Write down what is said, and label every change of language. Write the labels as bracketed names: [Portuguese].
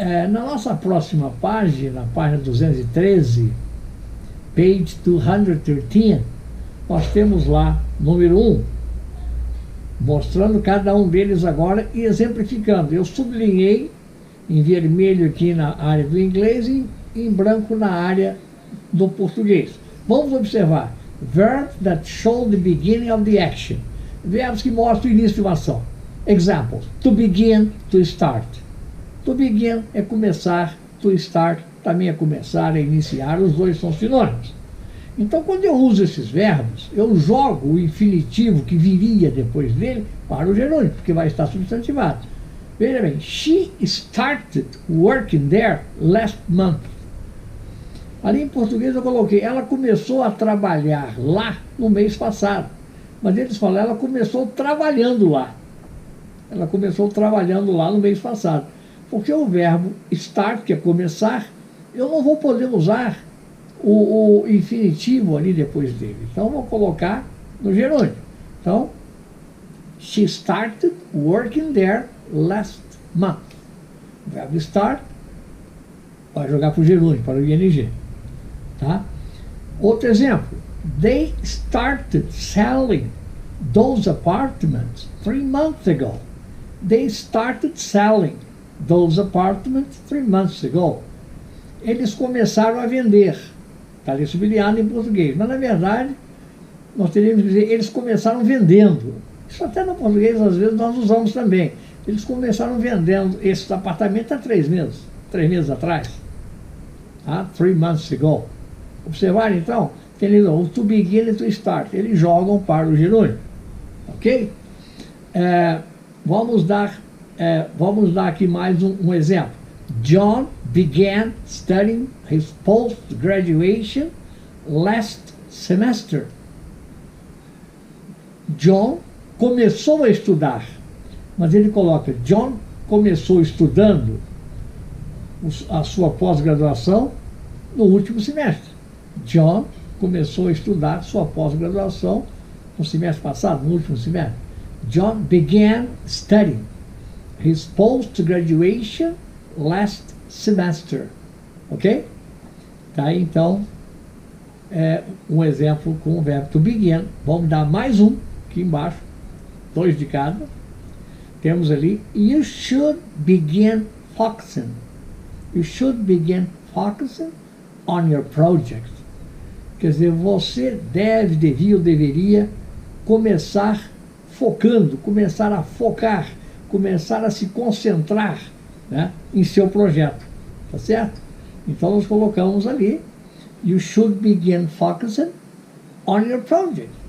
[Portuguese] Na nossa próxima página, página 213, [English] page 213, [Portuguese] nós temos lá número 1, mostrando cada um deles agora e exemplificando. Eu sublinhei em vermelho aqui na área do inglês e em branco na área do português. Vamos observar. [English] Verbs that show the beginning of the action. [Portuguese] Verbos que mostram o início de uma ação. [English] Examples. To begin, to start. [Portuguese] To begin é começar, to start também é começar, é iniciar, os dois são sinônimos. Então, quando eu uso esses verbos, eu jogo o infinitivo que viria depois dele para o gerúndio, porque vai estar substantivado. Veja bem, [English] she started working there last month. [Portuguese] Ali em português eu coloquei, ela começou a trabalhar lá no mês passado. Mas eles falam, ela começou trabalhando lá. Ela começou trabalhando lá no mês passado. Porque o verbo start, que é começar, eu não vou poder usar o infinitivo ali depois dele. Então, eu vou colocar no gerúndio. Então, [English] she started working there last month. [Portuguese] O verbo start vai jogar para o gerúndio, para o ing. Tá? Outro exemplo. [English] They started selling those apartments 3 months ago. They started selling those apartments 3 months ago. [Portuguese] Eles começaram a vender. Está ali sublinhado em português. Mas, na verdade, nós teríamos que dizer, eles começaram vendendo. Isso até no português, às vezes, nós usamos também. Eles começaram vendendo esses apartamentos há 3 meses. 3 meses atrás. [English] 3 months ago. [Portuguese] Observaram, então? Tem ali o to begin e to start. Eles jogam para o gerúndio. Ok? Vamos dar aqui mais um exemplo. [English] John began studying his post-graduation last semester. [Portuguese] John começou a estudar, mas ele coloca, John começou estudando a sua pós-graduação no último semestre. John começou a estudar sua pós-graduação no semestre passado, no último semestre. [English] John began studying his post-graduation last semester. Ok? [Portuguese] Tá aí, então, um exemplo com o verbo to begin. Vamos dar mais um aqui embaixo, 2 de cada. Temos ali, [English] you should begin focusing. You should begin focusing on your project. [Portuguese] Quer dizer, você devia ou deveria começar focando, começar a focar, começar a se concentrar, né, em seu projeto. Tá certo? Então nós colocamos ali, [English] you should begin focusing on your project.